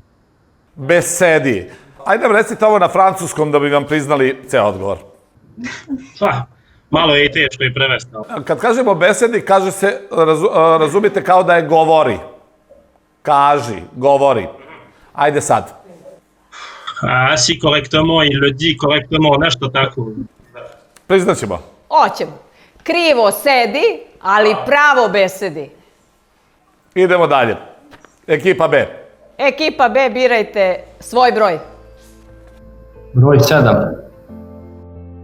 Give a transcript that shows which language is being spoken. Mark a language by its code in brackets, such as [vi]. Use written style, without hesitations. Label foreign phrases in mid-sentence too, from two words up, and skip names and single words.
[sr] Besedi. Ajde nam recite ovo na francuskom da bi vam priznali ceo odgovor. Pa, malo je i teško i prevesti. Kad kažemo besedi, kaže se, razumite kao da je govori. Kaži, govori. Ajde sad. [fr] Asi correctement, il le dit correctement, [sr] nešto tako. Priznaćemo. Hoćemo. Krivo sedi, ali pravo besedi. Idemo dalje. Ekipa B. Ekipa B, birajte svoj broj. Broj 7.